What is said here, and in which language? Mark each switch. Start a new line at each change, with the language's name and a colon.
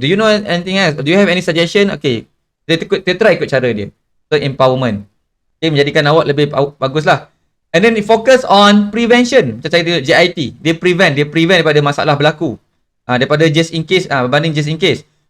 English: Do you know anything else? Do you have any suggestion?
Malay: Okay. Kita try ikut cara dia. So, empowerment. Okay, menjadikan awak lebih bagus lah.
English: And then focus on prevention.
Malay: Macam saya JIT. Dia prevent daripada masalah berlaku. Daripada just in case, berbanding just in case.